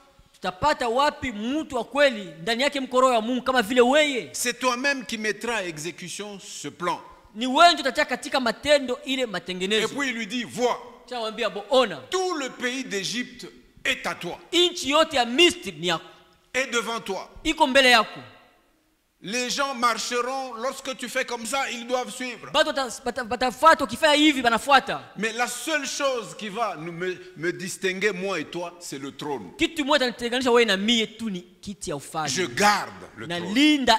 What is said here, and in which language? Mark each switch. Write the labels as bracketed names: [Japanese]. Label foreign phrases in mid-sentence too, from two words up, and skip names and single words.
[Swahili] Tutapata wapi mtu wa kweli ndani yake mkoro ya Mungu kama vile wewe? [French] C'est toi-même qui mettras à exécution ce plan. [Swahili] Ni wewe ndio utatia katika matendo ile matengenezo. [French] Et puis il lui dit, vois, tout le pays d'Égypte est à toi. [Swahili] Inchi yote ya Misri ni yako. [French] Et devant toi. [Swahili] Iko mbele yako. [French] Les gens marcheront lorsque tu fais comme ça, ils doivent suivre. Mais la seule chose qui va me distinguer, moi et toi, c'est le trône. Je garde le trône.